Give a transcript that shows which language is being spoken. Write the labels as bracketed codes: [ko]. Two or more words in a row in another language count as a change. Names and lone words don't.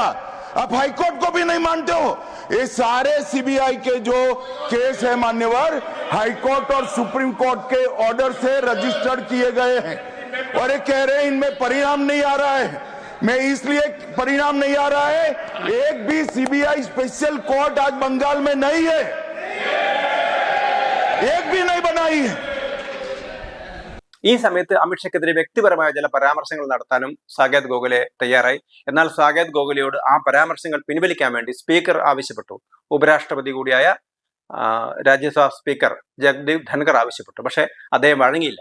[hi] आप हाई कोर्ट को भी नहीं मानते हो। ये सारे सीबीआई के जो केस है मान्यवर, हाई कोर्ट और सुप्रीम कोर्ट के ऑर्डर से रजिस्टर्ड किए गए हैं और ये कह रहे हैं इनमें परिणाम नहीं आ रहा है। मैं इसलिए परिणाम नहीं आ रहा है, एक भी सीबीआई [en] special court [hi] आज बंगाल में नहीं है, एक भी नहीं बनाई है। [ml] ഈ സമയത്ത് അമിത്ഷയ്ക്കെതിരെ വ്യക്തിപരമായ ചില പരാമർശങ്ങൾ നടത്താനും സാകേത് ഗോഖലെ തയ്യാറായി. എന്നാൽ സാകേത് ഗോഖലെയോട് ആ പരാമർശങ്ങൾ പിൻവലിക്കാൻ വേണ്ടി സ്പീക്കർ ആവശ്യപ്പെട്ടു. ഉപരാഷ്ട്രപതി കൂടിയായ രാജ്യസഭാ സ്പീക്കർ ജഗ്ദീപ് ധൻഖർ ആവശ്യപ്പെട്ടു. പക്ഷെ അദ്ദേഹം വഴങ്ങിയില്ല.